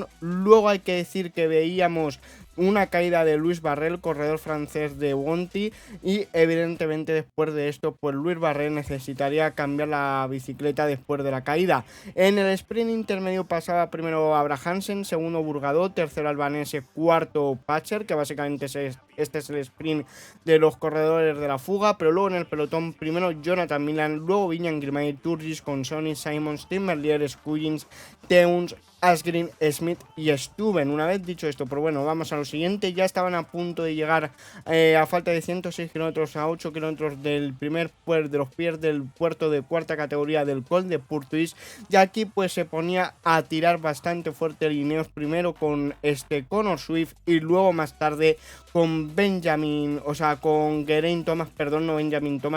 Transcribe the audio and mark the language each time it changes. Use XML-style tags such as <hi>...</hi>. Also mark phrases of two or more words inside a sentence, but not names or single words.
<es>Luego hay que decir que veíamos una caída de Luis Barrel, corredor francés de Bonti, y evidentemente después de esto pues Luis Barrel necesitaría cambiar la bicicleta después de la caída. En el sprint intermedio pasaba primero Abra Hansen, segundo Burgado, tercero Albanese, cuarto Parcher, que básicamente este es el sprint de los corredores de la fuga. Pero luego en el pelotón primero Jonathan Milan, luego Viñan Girmay, Turgis, Consoni, Simons, Tim Merlier, Scuggins, Teuns, Asgreen, Smith y Stuben. Una vez dicho esto, pero bueno, vamos a lo siguiente. Ya estaban a punto de llegar a falta de 106 kilómetros a 8 kilómetros del primer puerto, de los pies del puerto de cuarta categoría del Col de Purtuis, y aquí pues se ponía a tirar bastante fuerte el Ineos, primero con Connor Swift y luego más tarde con con Geraint Thomas, perdón, no Benjamin Thomas.</es>